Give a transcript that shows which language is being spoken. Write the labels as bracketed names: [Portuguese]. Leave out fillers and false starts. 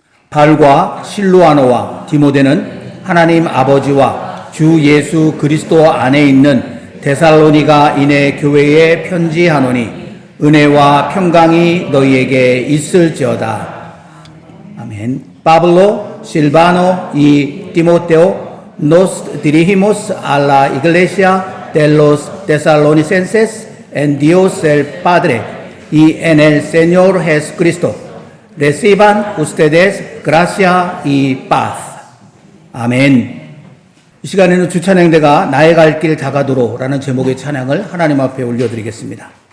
[Korean] 발과 실루아노와 디모데는 하나님 아버지와 주 예수 그리스도 안에 있는 데살로니가인의 교회에 편지하노니 은혜와 평강이 너희에게 있을지어다. 아멘. [Spanish] Pablo, Silvano y Timoteo, nos dirigimos a la iglesia de los tesalonicenses en Dios el Padre y en el Señor Jesucristo. Reciban ustedes gracia y paz. [Korean] 아멘. 이 시간에는 주찬양대가 나의 갈 길 다가도로라는 제목의 찬양을 하나님 앞에 올려드리겠습니다.